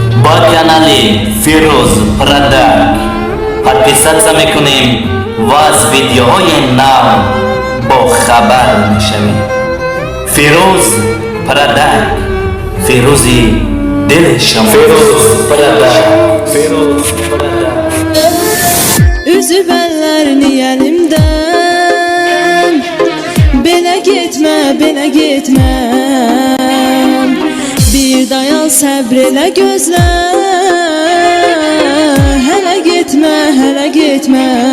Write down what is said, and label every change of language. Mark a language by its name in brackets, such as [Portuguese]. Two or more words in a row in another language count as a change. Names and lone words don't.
[Persian] با کانالی فیروز پرادک подписаться میکنیم و از ویدیوهای نو با خبر میشویم. فیروز پرادک، فیروزی دل شما. فیروز پرادک. [Azerbaijani] Üzüb əllərini əlimdən, belə getmə, belə getmə. Bir dayan, səbr elə gözlə, hələ getmə, hələ getmə.